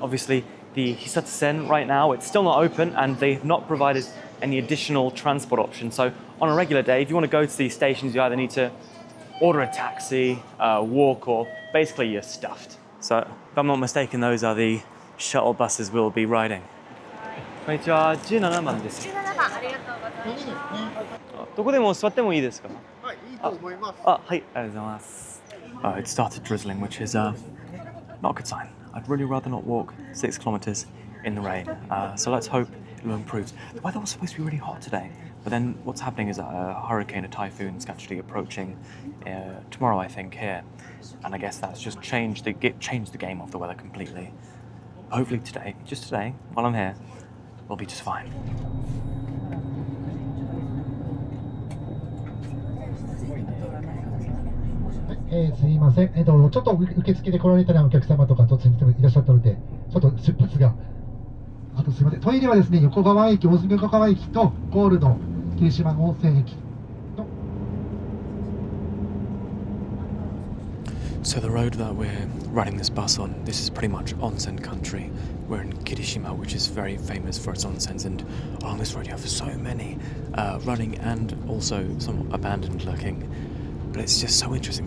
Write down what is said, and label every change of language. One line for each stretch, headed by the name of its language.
English: Obviously, the Hisatsu-sen right now, it's still not open and they've not provided any additional transport options. So on a regular day, if you want to go to these stations, you either need to order a taxi, walk, or basically you're stuffed. So if I'm not mistaken, those are the shuttle buses we'll be riding.
Japanese: こんにちは、17番です。 17番、ありがとうございます。どこでも座ってもいいですか？はい、いいと思います。はい、ありがとうございます。
English: It started drizzling, which is not a good sign. I'd really rather not walk 6 kilometers in the rain. So let's hope it will improve. The weather was supposed to be really hot today, but then what's happening is that a hurricane, a typhoon, is actually approaching tomorrow, I think, here. And I guess that's just changed the game of the weather completely. Hopefully today, just today, while I'm here, we'll be just fine.
Japanese: すいません、ちょっと受付で来られたお客様とか突然いらっしゃったので、ちょっと出発が、あとすいません、トイレはですね、横川駅、大隅横川駅とゴールの霧島温泉駅の。
English: So the road that we're riding this bus on, this is pretty much onsen country. We're in Kirishima, which is very famous for its onsens, and along this road you have so many running and also some abandoned looking. But it's just so interesting.